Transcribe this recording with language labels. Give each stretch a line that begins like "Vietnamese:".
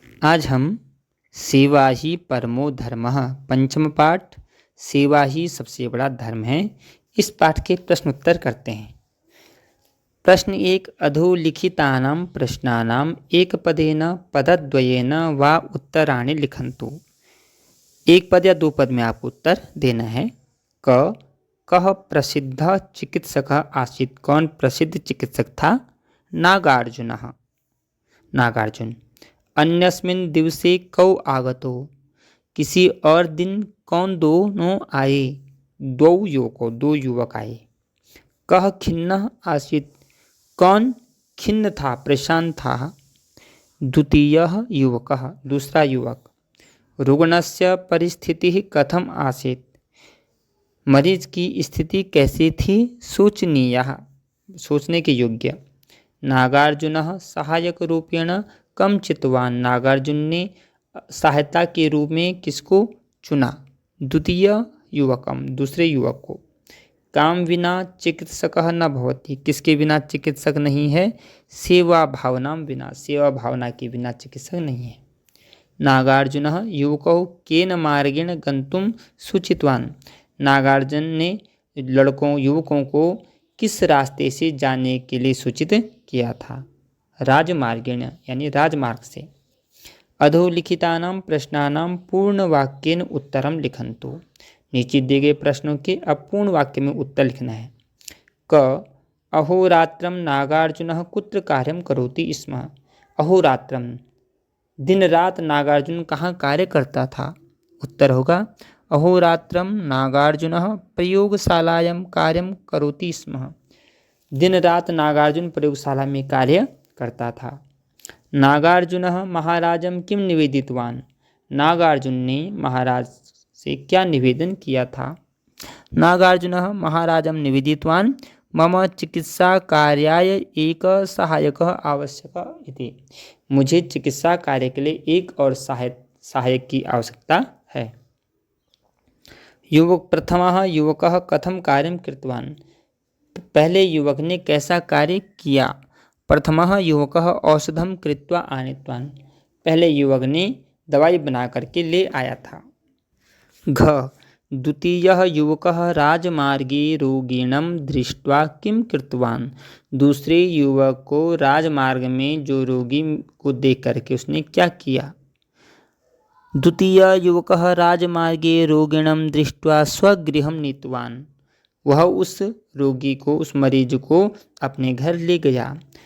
Hindi: आज हम सेवा ही परमो धर्मः पंचम पाठ सेवा ही सबसे बड़ा धर्म है। इस पाठ के प्रश्न उत्तर करते हैं।
Sanskrit: प्रश्न 1 अधोलिखितानां प्रश्नानां एकपदेन पदद्वयेन वा उत्तराणि लिखन्तु।
Hindi: एक पद या दो पद में आपको उत्तर देना है।
Sanskrit: कः प्रसिद्ध चिकित्सक आसीत्?
Hindi: कौन प्रसिद्ध चिकित्सक था?
Sanskrit: नागार्जुनः। नागार्जुन। अन्यस्मिन् दिवसे कौ आगतो?
Hindi: किसी और दिन कौन दोनों आए?
Sanskrit: द्वौ युवको,
Hindi: दो युवक आए।
Sanskrit: कः खिन्नः आसीत्?
Hindi: कौन खिन्न था, परेशान था?
Sanskrit: द्वितीयः युवकः,
Hindi: दूसरा युवक।
Sanskrit: रुग्णस्य परिस्थितिः कथम आसीत्?
Hindi: मरीज की स्थिति कैसी थी? शोचनीयः, सोचने के योग्य।
Sanskrit: नागार्जुनः सहायक रूपेण कम चितवान?
Hindi: नागार्जुन ने सहायता के रूप में किसको चुना?
Sanskrit: द्वितीय युवकम,
Hindi: दूसरे युवक को।
Sanskrit: काम बिना चिकित्सकः न भवति?
Hindi: किसके बिना चिकित्सक नहीं है?
Sanskrit: सेवा भावनाम बिना,
Hindi: सेवा भावना के बिना चिकित्सक नहीं है।
Sanskrit: नागार्जुनः युवकौ केन मार्गेण गन्तुं सूचितवान्?
Hindi: नागार्जुन ने युवकों को किस रास्ते से जाने के लिए सूचित किया था? राजमार्गेण, यानी राजमार्ग से।
Sanskrit: अधोलिखितानां प्रश्नानां पूर्णवाक्येन उत्तरं लिखन्तु।
Hindi: नीचे दिए गए प्रश्नों के अपूर्ण वाक्य में उत्तर लिखना है।
Sanskrit: अहोरात्रं नागार्जुनः कुत्र कार्यं करोति स्म?
Hindi: अहोरात्रं, दिन रात नागार्जुन कहाँ कार्य करता था? उत्तर होगा
Sanskrit: अहोरात्रं नागार्जुनः प्रयोगशालायां कार्यं करोति स्म।
Hindi: दिन रात नागार्जुन प्रयोगशाला में कार्य करता था।
Sanskrit: नागार्जुनः महाराजं किं निवेदितवान्?
Hindi: नागार्जुन ने महाराज से क्या निवेदन किया था?
Sanskrit: नागार्जुनः महाराजं निवेदितवान् मम चिकित्सा कार्याय एक सहायकः आवश्यकः इति।
Hindi: मुझे चिकित्सा कार्य के लिए एक और सहायक की आवश्यकता है।
Sanskrit: प्रथमः युवकः कथं कार्यं कृतवान्?
Hindi: पहले युवक ने कैसा कार्य किया?
Sanskrit: प्रथमः युवकः औषधं कृत्वा आनीतवान्।
Hindi: पहले युवक ने दवाई बना करके ले आया था।
Sanskrit: द्वितीयः युवकः राजमार्गे रोगिणं दृष्ट्वा किं कृतवान्?
Hindi: दूसरे युवक को राजमार्ग में जो रोगी को देख करके उसने क्या किया?
Sanskrit: द्वितीय युवकः राजमार्गे रोगिणं दृष्ट्वा स्वगृहं नीतवान्।
Hindi: वह उस रोगी को, उस मरीज को अपने घर ले गया।